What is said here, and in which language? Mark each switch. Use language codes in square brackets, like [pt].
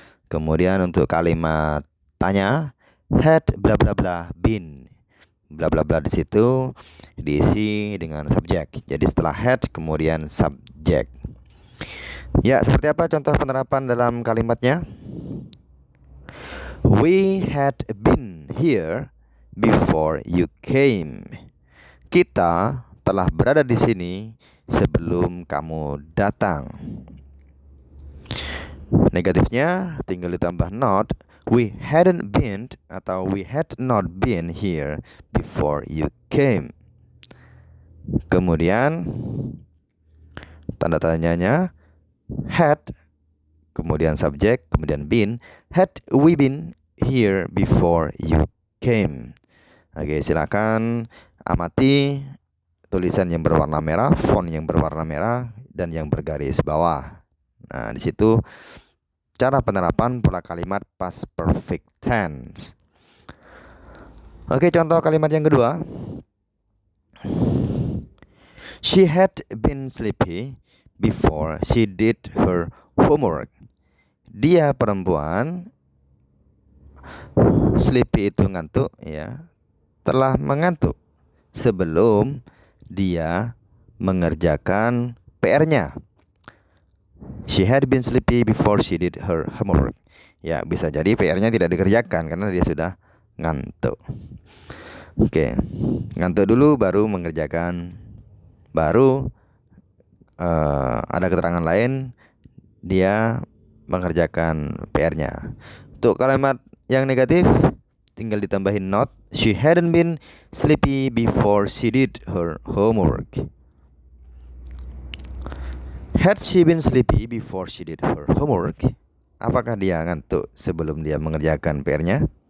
[id] Kemudian untuk kalimat tanya, had bla bla bla been. Bla bla bla di situ diisi dengan subjek. Jadi setelah had kemudian subjek. Ya, seperti apa contoh penerapan dalam kalimatnya? [en] We had been here before you came. [id] Kita telah berada di sini sebelum kamu datang. Negatifnya tinggal ditambah not. [en] We hadn't been atau we had not been here before you came. [id] Kemudian tanda tanyanya had, kemudian subjek, kemudian been. [en] Had we been here before you came? [id] Oke, silakan amati tulisan yang berwarna merah, font yang berwarna merah, dan yang bergaris bawah. Nah, di situ cara penerapan pola kalimat past perfect tense. Oke, contoh kalimat yang kedua. [en] She had been sleepy before she did her homework. [id] Dia perempuan, sleepy itu ngantuk ya, telah mengantuk sebelum dia mengerjakan PR-nya. [en] She had been sleepy before she did her homework. [id] Ya, bisa jadi PR-nya tidak dikerjakan karena dia sudah ngantuk. Oke, ngantuk dulu baru mengerjakan. Baru ada keterangan lain, dia mengerjakan PR-nya. Untuk kalimat yang negatif tinggal ditambahin not. [en] She hadn't been sleepy before she did her homework. Had she been sleepy before she did her homework? [id] Apakah dia ngantuk sebelum dia mengerjakan PR-nya?